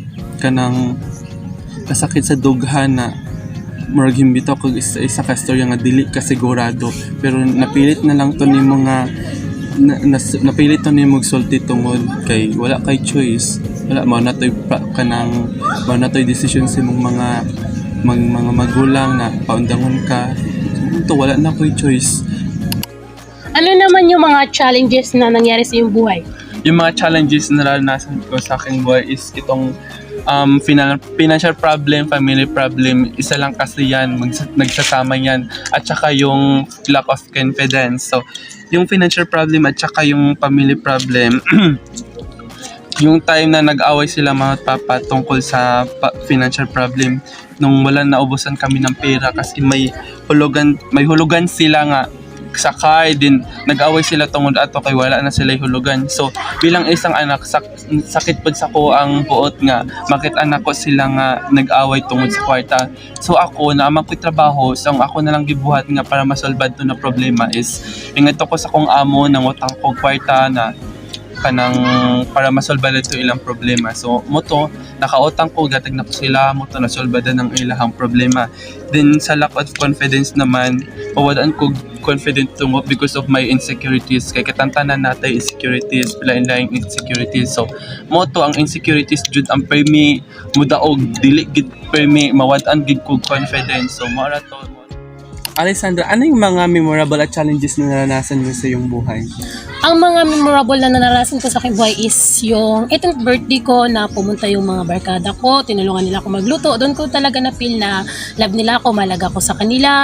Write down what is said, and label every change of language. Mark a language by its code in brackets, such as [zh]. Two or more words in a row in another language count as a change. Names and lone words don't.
[ceb] dughan na murag himbito ko isa ka storya nga dili ka sigurado, pero napilit na lang to nimo nga napilit to nimo sulti tungod kay [en] wala kay choice, [ceb] wala mao na toy decision sa imong mga magulang na paundangon ka, so wala na koy choice. [tl] Ano naman yung mga challenges na nangyari sa iyong buhay? Yung mga challenges na naranasan ko sa aking buhay is itong [en] financial problem, family problem, [tl] isa lang kasi yan, nagsasama yan, at saka yung [en] lack of confidence. [tl] So, yung financial problem at saka yung family problem, yung time na nag-away sila mga papa tungkol sa financial problem, nung wala naubusan kami ng pera kasi may hulugan sila [ceb] nga sa car, din nag-away sila tungod ato kay wala na sila hulugan. So bilang isang anak sakit pud sa ko ang buot nga makit anak ko sila nga nag-away tungod sa kwarta. So ako na amang trabaho, so ang ako na lang gibuhat nga para masolbad to na problema is ingadto ko sa kong amo nang utang ko kwarta na kanang para masolbad ito ilang problema. So mo to nakautang ko gatag na ko sila mo to nasolbadan ng ilang problema. Then sa lack of confidence naman pawadaan ko confident tungod [en] because of my insecurities, [ceb] kay katantanan natay insecurities, lain-laing insecurities. So mo to ang insecurities jud ang permi mudaog dili gid permi mawad-an gid ko confidence. So mara to. [tl] Alessandra, ano yung mga memorable at challenges na naranasan mo sa iyong buhay? Ang mga memorable na naranasan ko sa aking buhay is yung [en] 18th birthday [tl] ko na pumunta yung mga barkada ko, tinulungan nila ako magluto. Doon ko talaga na-feel na love nila ako, malaga ko sa kanila.